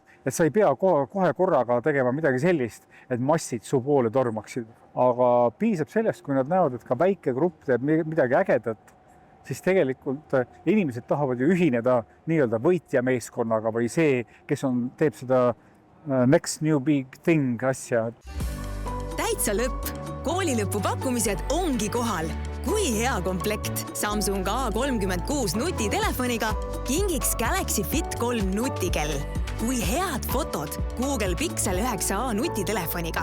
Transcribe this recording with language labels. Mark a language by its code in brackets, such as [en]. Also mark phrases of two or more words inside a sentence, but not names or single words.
[et] Et sa ei pea kohe korraga tegema midagi sellist, et massid su poole tormaksid. Aga piisab sellest, kui nad näevad, et ka väike grupp teeb midagi ägedat, siis tegelikult inimesed tahavad ju ühineda nii-öelda võitja meeskonnaga või see, kes teeb seda [en] next new big thing [et] asja. Täitsa lõpp! Koolilõpu pakkumised ongi kohal. Kui hea komplekt Samsung A36 nutitelefoniga kingiks Galaxy Fit 3 nutikell. Kui head fotod Google Pixel 9a nutitelefoniga.